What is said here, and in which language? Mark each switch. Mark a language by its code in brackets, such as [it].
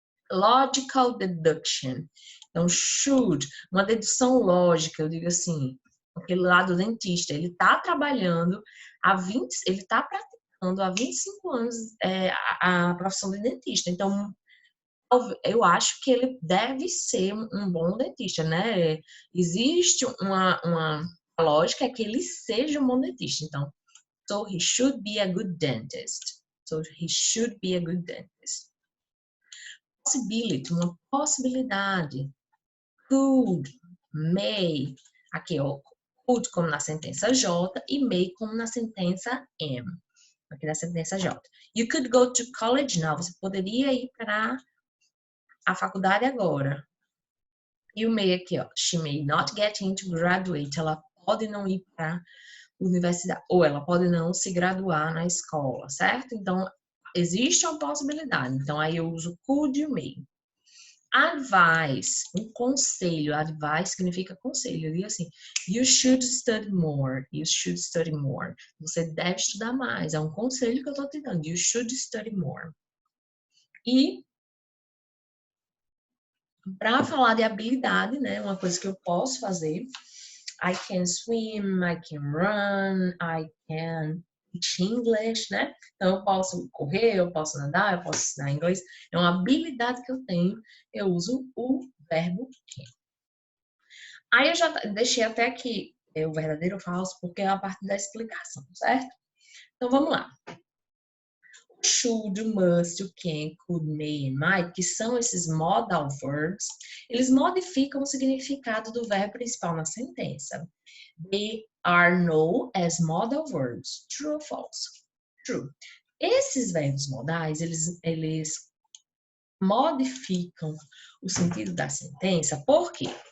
[pt] Logical deduction. Então, should, uma dedução lógica, eu digo assim, aquele lá do dentista, ele está trabalhando ele está praticando há 25 anos a profissão de dentista. Então, eu acho que ele deve ser um bom dentista, né? Existe uma lógica que ele seja um bom dentista. [en] Então, so he should be a good dentist. So he should be a good dentist. [pt] Possibility, uma possibilidade. Could, may, aqui ó, could como na sentença J e may como na sentença M, aqui na sentença J. [en] You could go to college now, [pt] você poderia ir para a faculdade agora. E o may aqui, ó, [en] she may not get into graduate, [pt] ela pode não ir para a universidade, ou ela pode não se graduar na escola, certo? Então, existe uma possibilidade. Então, aí eu uso could e may. Advice, um conselho. Advice significa conselho. Eu digo assim, [en] you should study more. You should study more. [pt] Você deve estudar mais. É um conselho que eu estou te dando. [en] You should study more. [pt] E para falar de habilidade, né? Uma coisa que eu posso fazer. [en] I can swim, I can run, I can teach English, né? [pt] Então, eu posso correr, eu posso nadar, eu posso ensinar inglês. É uma habilidade que eu tenho. Eu uso o verbo can. Aí eu já deixei até aqui o verdadeiro ou falso, porque é a parte da explicação, certo? Então, vamos lá. O should, o must, o can, could, may e might, que são esses modal verbs, eles modificam o significado do verbo principal na sentença. [en] They are known as modal verbs. True or false? True. [pt] Esses verbos modais, eles modificam o sentido da sentença, por quê?